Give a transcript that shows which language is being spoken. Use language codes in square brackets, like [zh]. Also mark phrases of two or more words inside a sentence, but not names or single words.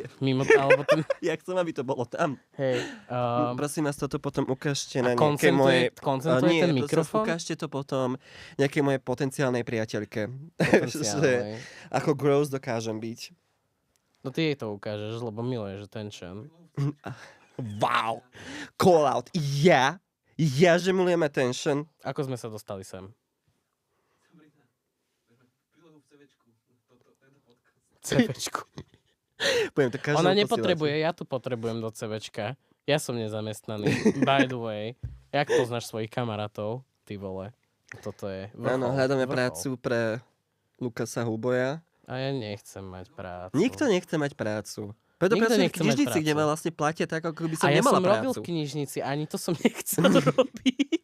[sk] Mimo, alebo ten... Ja chcem, aby to bolo tam. Hej. Prosím vás, toto potom ukážte na nejaké moje... Koncentruje ten mikrofón? Ukážte to potom nejaké moje potenciálnej priateľke. Potenciálnej. Ako gross dokážem byť. No ty jej to ukážeš, lebo miluješ attention. [en] Wow. Call out. [sk] Ja, že milujem attention. Ako sme sa dostali sem? CVčku. Ona nepotrebuje, ja tu potrebujem do CVčka. Ja som nezamestnaný. [en] By the way. [sk] Jak poznáš svojich kamarátov? Ty vole. Toto je vrchol. Áno, hľadáme prácu pre Lukasa Huboja. A ja nechcem mať prácu. Nikto nechce mať prácu. Preto pracujem v knižnici, kde ma vlastne platia tak, ako by som nemala prácu. A ja som robil v knižnici, ani to som nechcel robiť.